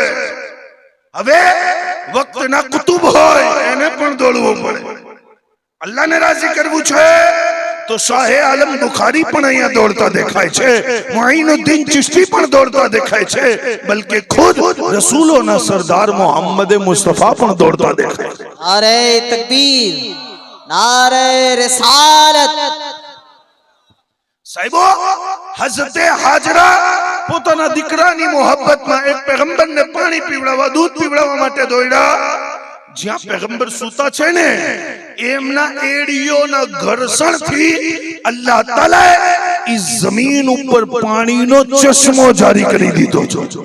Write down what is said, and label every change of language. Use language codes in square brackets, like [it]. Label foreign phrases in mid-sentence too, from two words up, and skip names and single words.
[gu] હવે વક્તના કુતુબ હોય એને પણ દોડવું પડે. અલ્લાહને રાજી કરવું છે તો શાહે આલમ બુખારી પણ અહીંયા દોડતા દેખાય છે, મુઈનુદ્દીન ચિશ્તી પણ દોડતા દેખાય છે, બલકે ખુદ રસૂલોના સરદાર મોહમ્મદ મુસ્તફા પણ દોડતા દેખાય છે. [ur] نعرۂ تکبیر، نعرۂ رسالت. [gu] સાહેબો હઝરતે હાજરા પોતાના દીકરાની મોહબ્બતમાં એક પેગમ્બરને પાણી પીવડાવવા, દૂધ પીવડાવવા માટે દોડ્યા. જ્યાં પેગમ્બર સૂતા છે ને એમના એડીઓના ઘર્ષણથી અલ્લાહ તાલાએ ઈ જમીન ઉપર પાણીનો ચશ્મો જારી કરી દીધો છે.